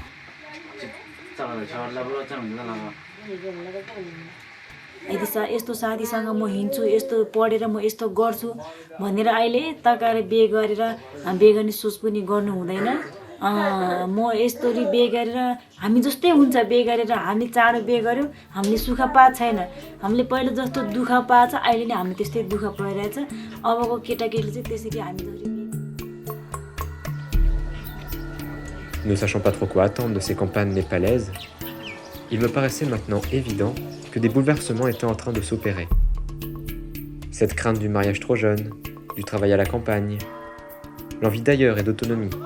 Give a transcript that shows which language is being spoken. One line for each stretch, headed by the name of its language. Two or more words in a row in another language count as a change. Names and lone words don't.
Nepali: यदि यस्तो साथीसँग म हिँड्छु यस्तो पढेर म यस्तो गर्छु भनेर अहिले तकाएर बिहे गरेर बिहे गर्ने सोच पनि गर्नु हुँदैन म यस्तोरी बिहे गरेर हामी जस्तै हुन्छ बिहे गरेर हामी चाँडो बिहे गर्यौं हामीले सुख पाएको छैन हामीले पहिला जस्तो दुःख पाएछ अहिले नि हामी त्यस्तै दुःख पाइरहेछ अबको केटाकेटीले चाहिँ त्यसरी हामी जरी
French: Ne sachant pas trop quoi attendre de ces campagnes népalaises, il me paraissait maintenant évident que des bouleversements étaient en train de s'opérer. Cette crainte du mariage trop jeune, du travail à la campagne, l'envie d'ailleurs et d'autonomie.